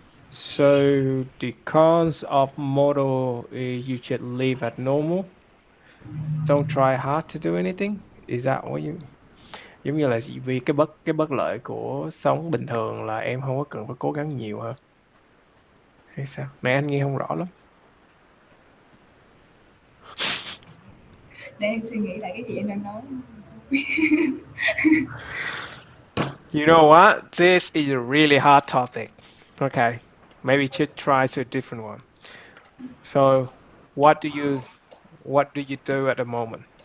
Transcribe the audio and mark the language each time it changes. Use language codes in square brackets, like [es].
[en] So the cons of model is you should live at normal. Don't try hard to do anything. Is that what you... [vi] Giống như là vì cái bất lợi của sống bình thường là em không có cần phải cố gắng nhiều hả? Hay sao? Nãy anh nghe không rõ lắm. để em suy nghĩ lại cái gì em đang nói. [en] You know what? This is a really hard topic. Okay. Maybe you should try to a different one. So, what do you do at the moment?